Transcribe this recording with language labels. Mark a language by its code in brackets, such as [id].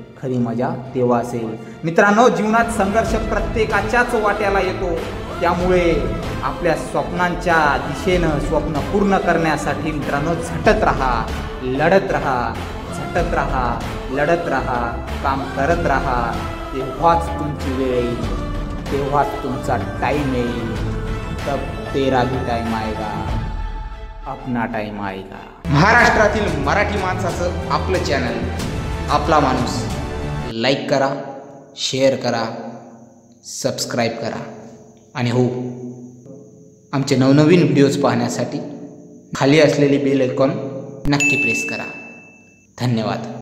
[mr] खरी मजा तेव्हा असेल. मित्रांनो, जीवनात संघर्ष प्रत्येकाच्याच वाट्याला येतो, त्यामुळे आपल्या स्वप्नांच्या दिशेनं स्वप्न पूर्ण करण्यासाठी मित्रांनो झटत राहा, लढत राहा, झटत राहा, लढत राहा, काम करत राहा, तेव्हाच तुमची वेळ येईल. तेव्हाच तुमचा टाइम येईल. [hi] तब तेरा भी टाइम आएगा, अपना टाइम आएगा. [mr] महाराष्ट्रातील मराठी माणसाचं आपलं चॅनल, आपला माणूस. लाईक करा, शेअर करा, सबस्क्राईब करा. आणि हो, आमचे नवनवीन व्हिडिओज पाहण्यासाठी खाली असलेली बेल आयकॉन नक्की प्रेस करा. धन्यवाद.